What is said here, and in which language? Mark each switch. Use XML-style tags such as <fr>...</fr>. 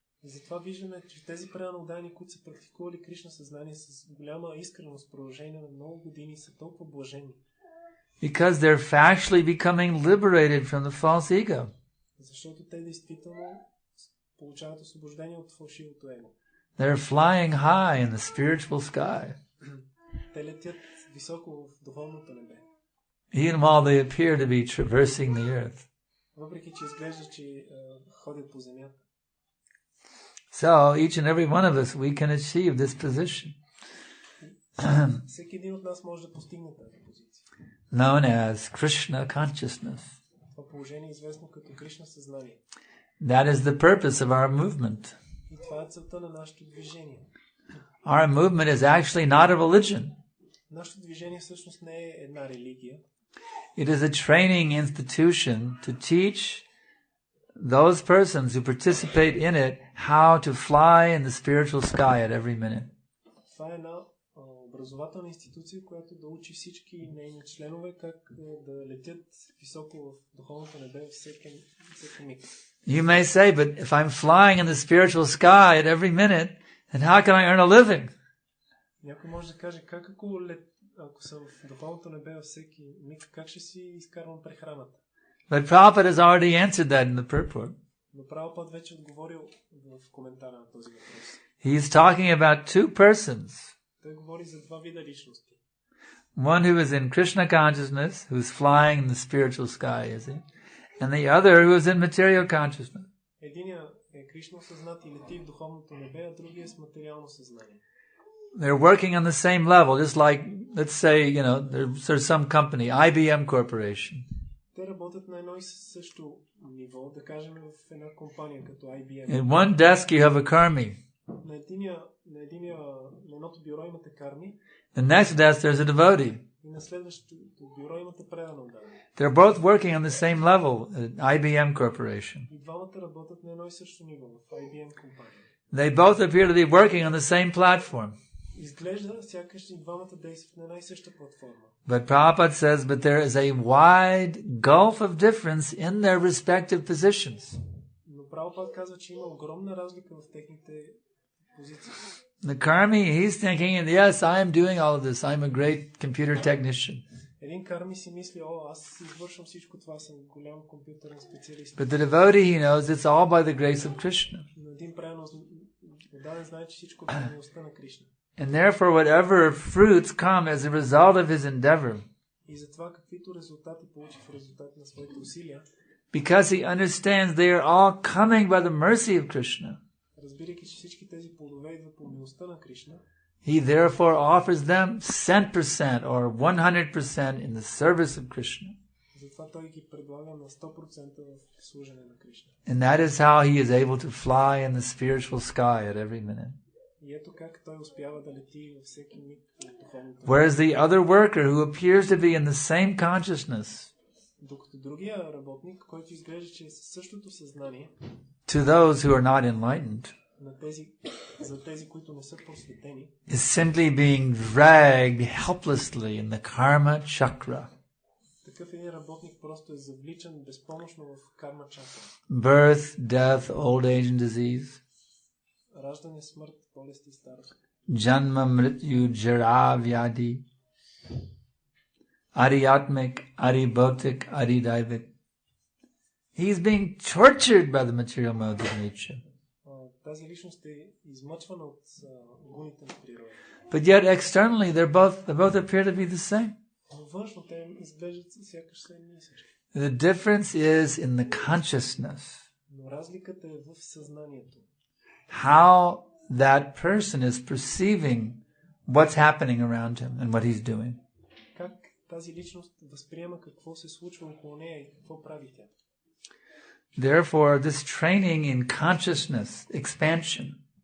<bg>И затова виждаме, че тези предано отдани, които са практикували Кришна съзнание с голяма искреност в продължение на много години, са толкова блажени.</bg> <en>Because they're factually becoming liberated from the false ego.</en> <bg>Защото те действително получават освобождение от фалшивото его.</bg> <en>They're flying high in the spiritual sky,</en> <bg>Те летят високо в духовното небе.</bg> <en>even while they appear to be traversing the earth.</en> <bg>Въпреки че изглежда, че ходят по земята.</bg> <en>So each and every one of us, we can achieve this position,</en> <bg>Всеки един от нас може да постигне тази позиция.</bg> <en>known as Krishna consciousness.</en> <bg>Това положение е известно като Кришна съзнание.</bg> <en>That is the purpose of our movement.</en> <bg>И това е целта на нашето движение.</bg> <en>Our movement is actually not a religion.</en> <bg>Нашето движение всъщност не е една религия.</bg> <en>It is a training institution to teach those persons who participate in it how to fly in the spiritual sky at every minute.</en> <bg>Това е една образователна институция, която да учи всички нейни членове как да летят високо в духовното небе всеки миг.</bg> <en>You may say, but if I'm flying in the spiritual sky at every minute, then how can I earn a living?</en> <bg>Някой може да каже, ако съм в духовното небе във всеки миг, как ще си изкарвам прехраната?</bg> <en>But Prabhupada has already answered that in the purport.</en> <bg>Но Прабхупад вече отговорил в коментара на този въпрос.</bg> <en>He is talking about two persons.</en> <bg>Той говори за два вида личности.</bg> <en>One who is in Krishna consciousness, who's flying in the spiritual sky, is he? And the other who is in material consciousness.</en> <bg>Единият е Кришна съзнат и лети в духовното небе, а другия е с материално съзнание.</bg> <en>They're working on the same level, just like, let's say, there's some company, IBM Corporation.</en> <bg>Те работят на едно и също ниво, да кажем в една компания като IBM.</bg> <en>In one desk you have a karmi.</en> <bg>На едното бюро имате карми.</bg> <en>The next desk there's a devotee.</en> <bg>И на следващото бюро имате предано отдадени.</bg> <en>They're both working on the same level at IBM Corporation.</en> <bg>И двамата работят на едно и също ниво в IBM компания.</bg> <en>They both appear to be working on the same platform.</en> <bg>Изглежда, сякаш и двамата действат на една и съща платформа.</bg> <en>But Prabhupada says, but there is a wide gulf of difference in their respective positions.</en> <bg>Но Прабхупад казва, че има огромна разлика в техните позиции.</bg> <en>The karmi, he's thinking, yes, I am doing all of this. I'm a great computer technician.</en> <bg>Един карми си мисли, аз извършвам всичко това, съм голям компютърен специалист.</bg> <en>But the devotee, he knows it's all by the grace of Krishna.</en> <bg>Но един правилно отдаден знае, че всичко е по милостта на Кришна.</bg> <en>And therefore, whatever fruits come as a result of his endeavor,</en> <bg>И затова каквито резултати получи в резултат на своите усилия,</bg> <en>because he understands they are all coming by the mercy of Krishna.</en> <bg>Разбирайки, че всички тези плодове идват по милостта на Кришна,</bg> <en>He therefore offers them 100% or 100% in the service of Krishna.</en> <bg>затова той ги предлага на 100% в служене на Кришна.</bg> <en>And that is how he is able to fly in the spiritual sky at every minute.</en> <bg>И ето как той успява да лети във всеки миг от духовното.</bg> <en>Whereas the other worker who appears to be in the same consciousness,</en> <bg>Докато другия работник, който изглежда, че е със същото съзнание,</bg> <en>to those who are not enlightened,</en> <bg>за тези, които не са просветени,</bg> <en>is simply being dragged helplessly in the karma chakra.</en> <bg>такъв един работник просто е завличан безпомощно в карма чакра.</bg> <en>Birth, death, old age and disease.</en> <bg>Раждане, смърт, болест и старост.</bg> <sa>Janma, mrityu, jara, vyadi. Adhyatmik, adhibautik, adhidaivik.</sa> <en>He is being tortured by the material modes of nature.</en> <bg>Тази личност е измъчвана от гуните на природа.</bg> <en>But yet externally they both appear to be the same.</en> <bg>Но външно те изглеждат сякаш са едни и същи.</bg> <en>The difference is in the consciousness.</en> <bg>Но разликата е в съзнанието.</bg> <en>How that person is perceiving what's happening around him and what he's doing.</en> <bg>Как тази личност възприема какво се случва около нея и какво прави тя.</bg> <en>Therefore, this training in consciousness, expansion,</en>